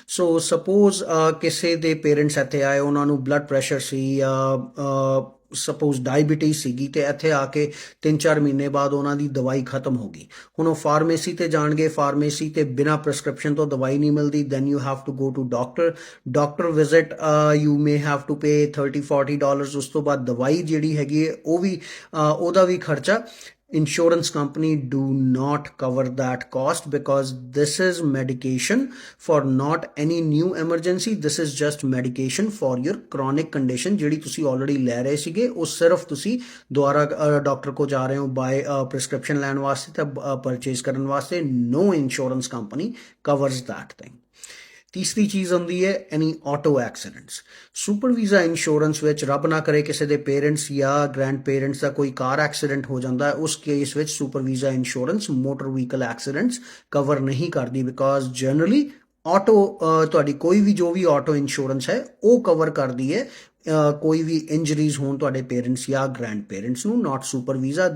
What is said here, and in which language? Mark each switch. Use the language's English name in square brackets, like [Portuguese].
[English] So suppose [Punjabi] ਕਿਸੇ ਦੇ parents ਇੱਥੇ ਆਏ, ਉਹਨਾਂ ਨੂੰ ਬਲੱਡ ਪ੍ਰੈਸ਼ਰ ਸੀ ਜਾਂ ਸਪੋਜ਼ ਡਾਇਬੀਟੀਜ਼ ਸੀਗੀ ਤੇ ਇੱਥੇ ਆ ਕੇ 3-4 ਮਹੀਨੇ ਬਾਅਦ ਉਹਨਾਂ ਦੀ ਦਵਾਈ ਖਤਮ ਹੋ ਗਈ। ਹੁਣ ਉਹ ਫਾਰਮੇਸੀ ਤੇ ਜਾਣਗੇ, ਫਾਰਮੇਸੀ ਤੇ ਬਿਨਾਂ ਪ੍ਰੈਸਕ੍ਰਿਪਸ਼ਨ ਤੋਂ ਦਵਾਈ ਨਹੀਂ ਮਿਲਦੀ, [English] then you have to go to doctor visit, you may have to pay [Punjabi] $30-40। ਉਸ ਤੋਂ ਬਾਅਦ ਦਵਾਈ ਜਿਹੜੀ ਹੈਗੀ ਹੈ ਉਹ ਵੀ ਉਹਦਾ ਵੀ ਖਰਚਾ। [English] Insurance company do not cover that cost because this is medication for not any new emergency. This is just medication for your chronic condition [Punjabi] ਜਿਹੜੀ ਤੁਸੀਂ already ਲੈ ਰਹੇ ਸੀਗੇ, ਉਹ ਸਿਰਫ ਤੁਸੀਂ ਦੁਬਾਰਾ ਡਾਕਟਰ ਕੋ ਜਾ ਰਹੇ ਹੋ ਬਾਏ prescription ਲੈਣ ਵਾਸਤੇ ਤਾਂ purchase ਕਰਨ ਵਾਸਤੇ। [English] No insurance company covers that thing। [Punjabi] ਤੀਸਰੀ ਚੀਜ਼ ਹੁੰਦੀ ਹੈ ਐਨੀ auto accidents. Super visa insurance ਵਿੱਚ ਰੱਬ ਨਾ ਕਰੇ ਕਿਸੇ ਦੇ ਪੇਰੈਂਟਸ ਜਾਂ ਗ੍ਰੈਂਡ ਪੇਰੈਂਟਸ ਦਾ ਕੋਈ ਕਾਰ ਐਕਸੀਡੈਂਟ ਹੋ ਜਾਂਦਾ ਹੈ, ਉਸ ਕੇਸ ਵਿੱਚ super visa insurance motor vehicle accidents cover ਨਹੀਂ ਕਰਦੀ [English] because generally [Punjabi] ਆਟੋ ਤੁਹਾਡੀ ਕੋਈ ਵੀ ਜੋ ਵੀ ਆਟੋ ਇੰਸ਼ੋਰੈਂਸ ਹੈ ਉਹ ਕਵਰ ਕਰਦੀ ਹੈ ਕੋਈ ਵੀ ਇੰਜਰੀਜ਼ ਹੋਣ ਤੁਹਾਡੇ ਪੇਰੈਂਟਸ ਜਾਂ ਗ੍ਰੈਂਡ ਪੇਰੈਂਟਸ ਨੂੰ, [English] Not super visa.